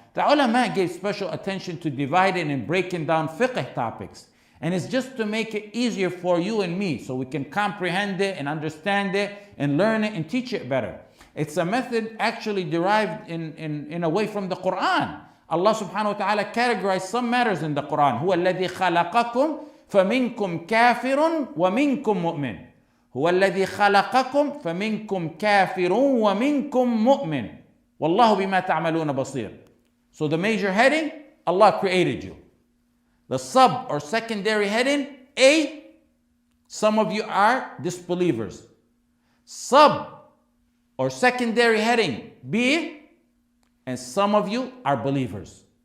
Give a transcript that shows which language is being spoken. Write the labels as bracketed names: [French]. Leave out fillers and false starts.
[English] The ulama gave special attention to dividing and breaking down fiqh topics. And it's just to make it easier for you and me so we can comprehend it and understand it and learn it and teach it better. It's a method actually derived in a way from the Quran. Allah subhanahu wa ta'ala categorized some matters in the Quran. [Arabic] هو الذي خلقكم فمنكم كافر ومنكم مؤمن. هو الذي خلقكم فمنكم كافر ومنكم مؤمن. والله بما تعملون بصير. [English] So the major heading, Allah created you. The sub or secondary heading, A, some of you are disbelievers. Sub or secondary heading, B, and some of you are believers.